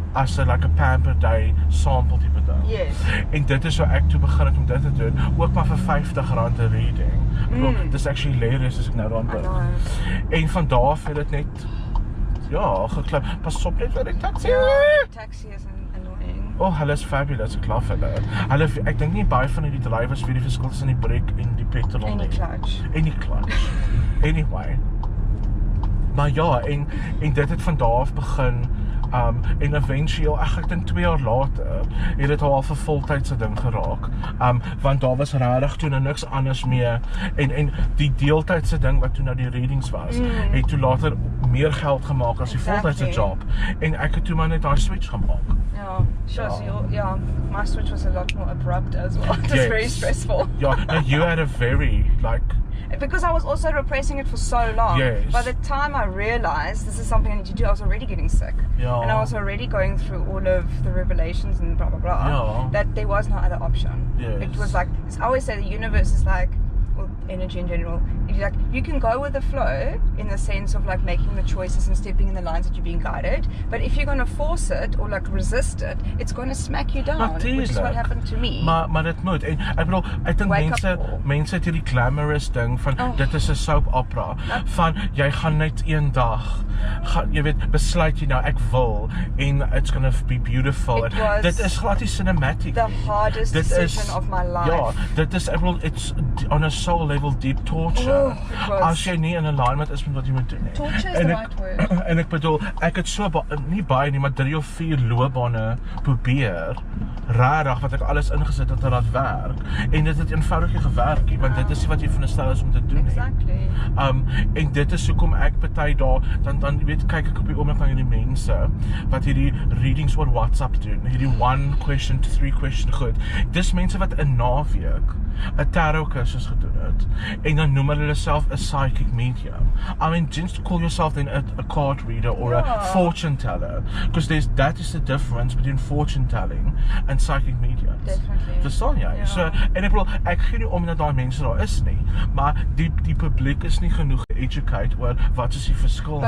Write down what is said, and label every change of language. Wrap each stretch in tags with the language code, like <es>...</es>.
<en>As like a pamper day sample</en> <af>tipe ding.</af> <en>Yes.</en> <af>En dit is so ek toe begin het om dit te doen, ook maar vir R50 'n reading. Dit is actually hilarious as ek nou daaraan dink. En van daar af het dit net geklap. Pas op net vir die taxi.</af> <en>Taxi is annoying.</en> <af>Oh, hulle is fabulous, ek love hulle. Ek dink nie baie van die drywers weet die verskil tussen die brake en die petrol nie. En die clutch. En die clutch. Anyway. Maar ja, en dit het van daar af begin. En eventueel, ek dink 2 jaar later, het dit al 'n voltydse ding geraak. Want daar was regtig toe nou niks anders meer. En die deeltydse ding wat toe nou die readings was, het toe later meer geld gemaak as die voltydse job. En ek het toe maar net daai switch gemaak.</af> <en>Yeah, sure. So my switch was a lot more abrupt as well. It was very stressful. Yeah, no, you had a very because I was also repressing it for so long. Yes. By the time I realized this is something I need to do, I was already getting sick. Yeah. And I was already going through all of the revelations and blah, blah, blah. Yeah. That there was no other option. Yes. It was like, I always say the universe is like, well, energy in general, you can go with the flow in the sense of like making the choices and stepping in the lines that you're being guided, but if you're going to force it or like resist it, it's going to smack you down, which is what happened to me.</en> <af>Maar dit moet, en ek bedoel, ek dink mense het hierdie glamorous ding van, dit is 'n soap opera, van jy gaan net een dag, jy weet, besluit jy nou, ek wil, en</af> <en>it's gonna be beautiful,</en> <af>dit is glad die cinematic.</af> <en>The hardest decision of my life.</en> <af>Ja, dit is, ek bedoel,</af> <en>it's on a soul level deep torture.</en> <af>As jy nie in alignment is met wat jy moet doen nie.</af> <en>Torture is the right word.</en> <af>En ek bedoel, ek het so nie baie nie, maar 3 of 4 loopbane probeer, rarig wat ek alles ingesit het en laat werk. En dit het eenvoudig nie gewerk nie, want dit is nie wat jy veronderstel is om te doen nie.</af> <en>Exactly.</en> <af>En dit is hoekom ek party daar dan weet kyk ek op die oomblik na hierdie mense wat hierdie readings oor WhatsApp doen. Hierdie 1</af> <en>question to 3 question</en> <af>goed. Dis mense wat 'n naweek 'n tarot kursus gedoen het. En dan noem hulle self</af> <en>a psychic medium. I mean, just call yourself then a card reader or a fortune teller, because that is the difference between fortune telling and psychic mediums. Definitely.</en> <af>Verstaan jy? Ja. So, en ek bedoel, ek gee nie om dat daai mense daar is nie, maar die publiek is nie genoeg educate oor wat is die verskil nie.</af>